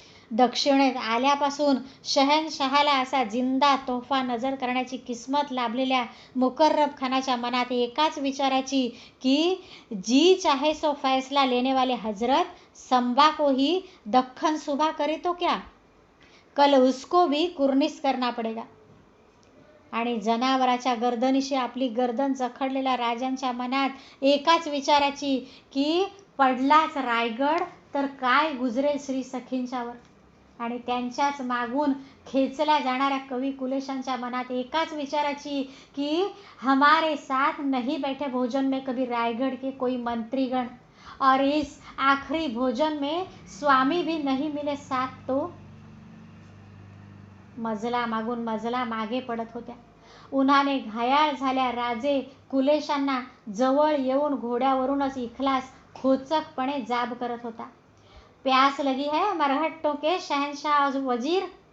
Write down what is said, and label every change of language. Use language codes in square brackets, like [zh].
[mr] दक्षिणेत आल्यापासून शहनशहाला असा जिंदा तोफा नजर करण्याची किस्मत लाभलेल्या मुकर्रब खानाच्या मनात एकाच विचाराची की [hi] जी चाहे सो फैसला लेने वाले हजरत, संबा को ही दख्खन सुबह करे तो क्या, कल उसको भी कुर्निस करना पडेगा. [mr] आणि जनावराच्या गर्दनीशी आपली गर्दन जखडलेल्या राजांच्या मनात एकाच विचाराची की पडलाच रायगड तर काय गुजरेल श्री सखींच्यावर. आणि त्यांच्याच मागून खेचल्या जाणाऱ्या कवी कुलेशांच्या मनात एकाच विचाराची की [hi] हमारे साथ नहीं बैठे भोजन में कभी रायगढ़ के कोई मंत्रीगण, और इस आखिरी भोजन में स्वामी भी नहीं मिले साथ तो. [mr] मजला मागून मजला मागे पडत होत्या. उन्हाने घायाळ झाल्या राजे कुलेशांना जवळ येऊन घोड्यावरूनच इखलास खोचकपणे जाब करत होता, [hi] प्यास लगी है मरहट्टों के शहनशाह वजीर.